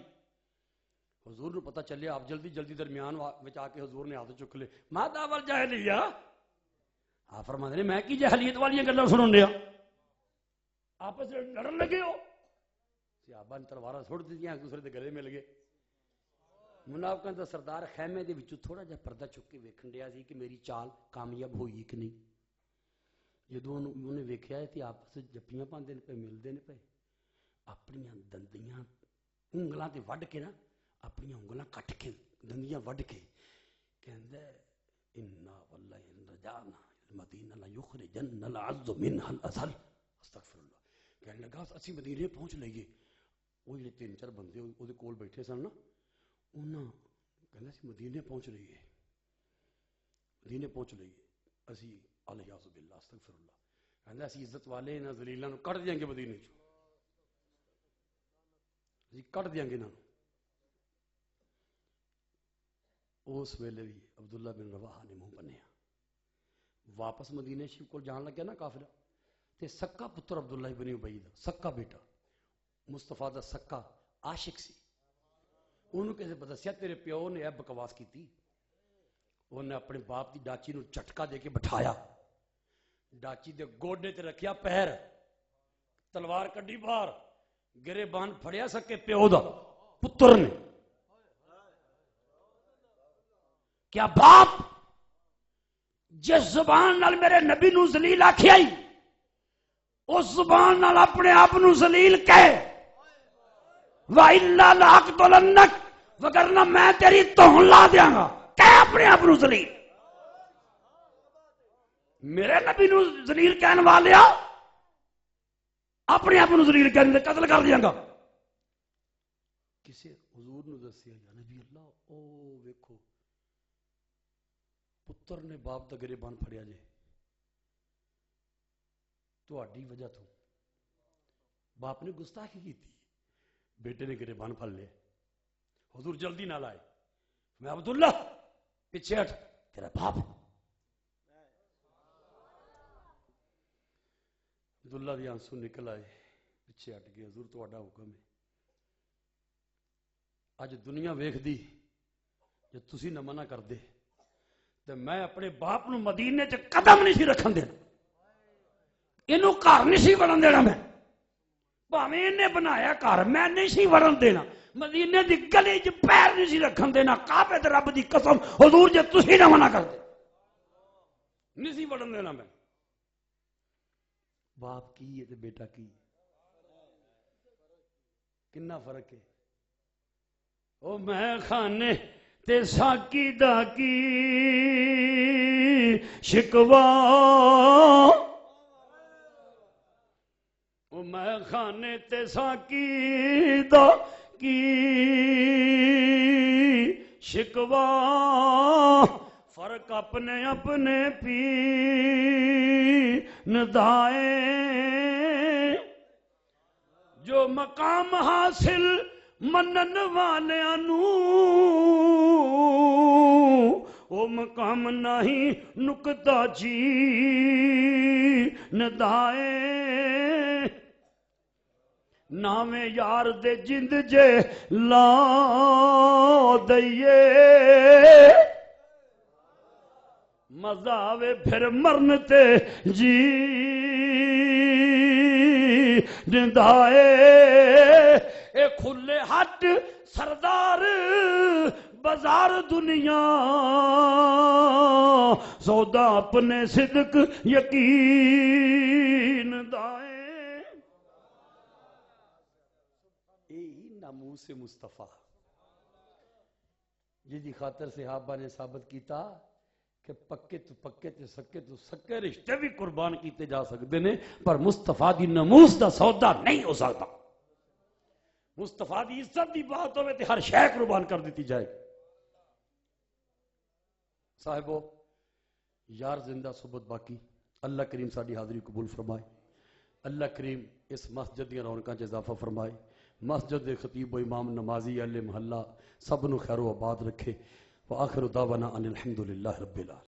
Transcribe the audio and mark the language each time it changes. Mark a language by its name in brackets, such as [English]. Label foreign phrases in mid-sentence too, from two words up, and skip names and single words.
[Punjabi] حضور نو پتہ چلیا، آپ جلدی جلدی درمیان وچ آ کے حضور نے ہاتھ چک لے. [Arabic] ما دعوال جاہلیہ، [Punjabi] آپ فرماندے نے میں کی جاہلیت والیاں گلاں سنن دیا، آپس لڑن لگے ہو. صحابہ نے تلواراں سٹ دتیاں، ایک دوسرے دے گلے مل گئے. منافقاں دا سردار خیمے دے وچوں تھوڑا جہا پردہ چک کے ویکھن ڈیا سی کہ میری چال کامیاب ہوئی کہ نہیں. جدوں انہیں ویکھیا تے آپس جپیاں پاندے نے پے، ملدے نے پے، اپنی دندیاں انگلاں تے وڈ کے نا، اپنی انگلاں کٹ کے دندیاں وڈ کے کہندا [Arabic] انا واللہ ان رجعنا المدینہ لا یخرجن العز منها الاذل. استغفر اللہ. [Punjabi] کہنے لگا اسی مدینے پہنچ لئیے. وہ جڑے 3-4 بندے او دے کول بیٹھے سن نا، انہاں کہندا سی مدینے پہنچ لئیے، مدینے پہنچ لئیے. [Arabic] اسی الیاذ باللہ استغفر اللہ. [Punjabi] کہنا اسی عزت والے انہاں ذلیلاں نو کٹ دیاں گے مدینے چ، اسی کٹ دیاں گے انہاں نو۔ اس ویلے بھی عبداللہ بن رواحہ نے منہ بنیا، واپس مدینے شریف کو جان لگیا نا قافلہ، تے سکا پتر عبداللہ بن ابی دا سکا بیٹا مصطفیٰ دا سکا عاشق سی، انہوں کسے دسیا تیرے پیو نے اے بکواس کیتی، انہیں اپنے باپ دی ڈاچی نو جھٹکا دے کے بٹھایا، ڈاچی دے گوڈے تے رکھیا پیر، تلوار کڈی باہر، گرے بان پھڑیا سکے پیو دا پتر نے۔ کیا باپ جس زبان نال میرے نبی نو ذلیل آکھیا ہی اس زبان نال اپنے آپ نو ذلیل کہے، [Arabic] وَإِلَّا لَأَقْتُلَنَّكَ، [Punjabi] وگرنہ میں تیری توہین لا دیاں گا، کہے اپنے آپ نو ذلیل۔ میرے نبی نو ذلیل کہنے والیا اپنے آپ نو ذلیل کہنے دے قتل کر دیاں گا۔ کسے حضور نو دسیا [Arabic] یا نبی اللہ [Punjabi] او ویکھو پتر نے باپ دا گریبان پھڑیا جے، تہاڈی وجہ تو باپ نے گستاخی کی تھی، بیٹے نے گریبان پھڑ لیا، حضور جلدی نہ لائے، میں عبداللہ پیچھے ہٹ، تیرا باپ عبداللہ دی آنسو نکل آئے، پیچھے ہٹ گئے، حضور تہاڈا حکم ہے۔ اج دنیا ویکھ دی جے تسی نہ منع کر دے تے میں اپنے باپ نو مدینے چ قدم نہیں سی رکھن دینا، اینو گھر نہیں سی وڑن دینا، میں بھاویں انہیں بنایا گھر میں نہیں سی وڑن دینا، مدینے دی گلی چ پیر نہیں سی رکھن دینا، کعبے تے رب دی قسم حضور جے تسی نہ منع کر دے نہیں سی وڑن دینا میں۔ باپ کی ہے تے بیٹا کی، کنا فرق ہے۔ او میں خانے تے ساکی دا کی شکوا، او میں خانے تے ساکی دا کی شکوا، فرق اپنے اپنے پی ندائے، جو مقام حاصل منن والیاں نو او مقام نہیں نکتا جی ندائے، نامے یار دے جند جے لا دئیے، مزہ آوے پھر مرن تے جی ندائے، اے کھلے ہٹ سردار بازار دنیا، سودا اپنے صدق یقین دائے۔ یہی ناموس مصطفیٰ جی خاطر صحابہ نے ثابت کیتا کہ پکے تو پکے تے سکے تو سکے رشتے بھی قربان کیتے جا سکتے ہیں، پر مصطفیٰ دی ناموس دا سودا نہیں ہو سکتا۔ مصطفیٰ دی عزت دی بات ہوئے تے ہر شے قربان کر دیتی جائے۔ صاحبو یار زندہ صحبت باقی، اللہ کریم ساری حاضری قبول فرمائے، اللہ کریم اس مسجد دی رونقاں چ اضافہ فرمائے، مسجد دے خطیب و امام نمازی اہل محلہ سب نو خیر و آباد رکھے، [Arabic] وآخر دعوانا ان الحمدللہ رب العالمین۔